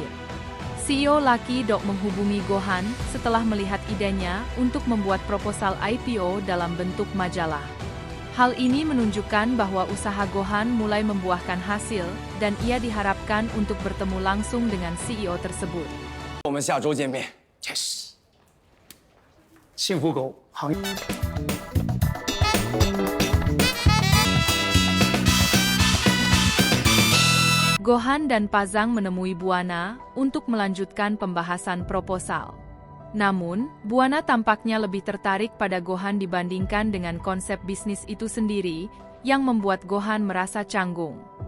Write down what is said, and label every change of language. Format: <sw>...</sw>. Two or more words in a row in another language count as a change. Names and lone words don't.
<id>CEO Lucky Dog menghubungi Gohan setelah melihat idenya untuk membuat proposal IPO dalam bentuk majalah. Hal ini menunjukkan bahwa usaha Gohan mulai membuahkan hasil dan ia diharapkan untuk bertemu langsung dengan CEO tersebut.</id> <zh>我们下周见面。Yes。幸福狗行业。</zh> <id>Gohan dan Pak Zhang menemui Buana untuk melanjutkan pembahasan proposal. Namun, Buana tampaknya lebih tertarik pada Gohan dibandingkan dengan konsep bisnis itu sendiri, yang membuat Gohan merasa canggung.</id>